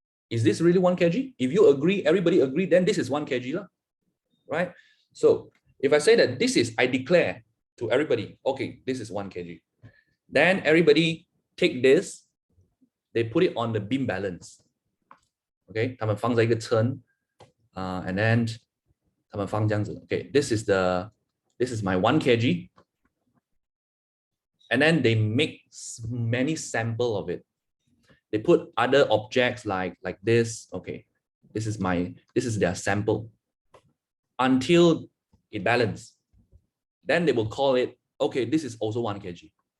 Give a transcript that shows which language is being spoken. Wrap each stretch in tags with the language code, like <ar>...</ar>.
<en>Is this really 1 kg? If you agree, everybody agree, then this is 1 kg, right? So if I say that this is, I declare to everybody, okay, this is 1 kg. Then everybody take this, they put it on the beam balance.</en> <zh>Okay, 他们放在一个称,</zh> <en>and then</en> <zh>他们放这样子.</zh> <en>Okay, this is my 1 kg. And then they make many sample of it. They put other objects like this. Okay, this is their sample until it balance. Then they will call it, okay, this is also 1 kg.</en>